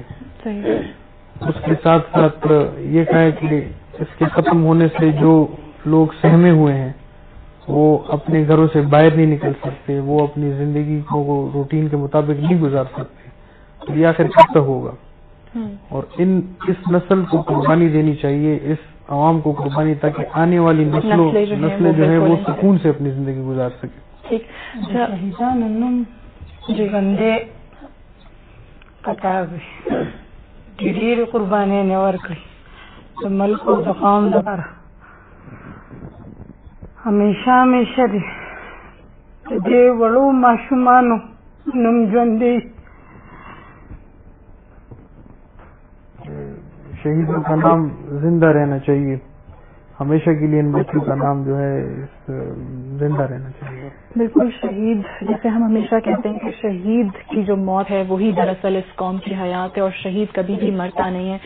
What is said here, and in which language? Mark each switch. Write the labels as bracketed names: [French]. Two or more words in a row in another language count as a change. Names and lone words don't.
[Urdu] اس کے ساتھ ساتھ یہ کہیں کہ اس کے ختم ہونے سے جو لوگ سہمے ہوئے ہیں وہ اپنے گھروں سے باہر نہیں نکل سکتے، وہ اپنی زندگی کو روٹین کے مطابق نہیں گزار سکتے، تو یہ آخر کب تک ہوگا؟ اور اس نسل کو قربانی دینی چاہیے، اس عوام کو قربانی، تاکہ آنے والی نسلیں جو ہیں وہ سکون سے اپنی زندگی گزار سکیں. بندے کٹا گئی [Pashto] ډېرې قربانیانې ورکړې د ملک او د قوم لپاره. همیشه دې د دې وړو ماشومانو نوم ژوندی. [Urdu] شہیدوں کا نام زندہ رہنا چاہیے، ہمیشہ کے لیے ان بچوں کا نام جو ہے زندہ رہنا چاہیے. بالکل. شہید، جیسے ہم ہمیشہ کہتے ہیں کہ شہید کی جو موت ہے وہی دراصل اس قوم کی حیات ہے، اور شہید کبھی بھی مرتا نہیں ہے.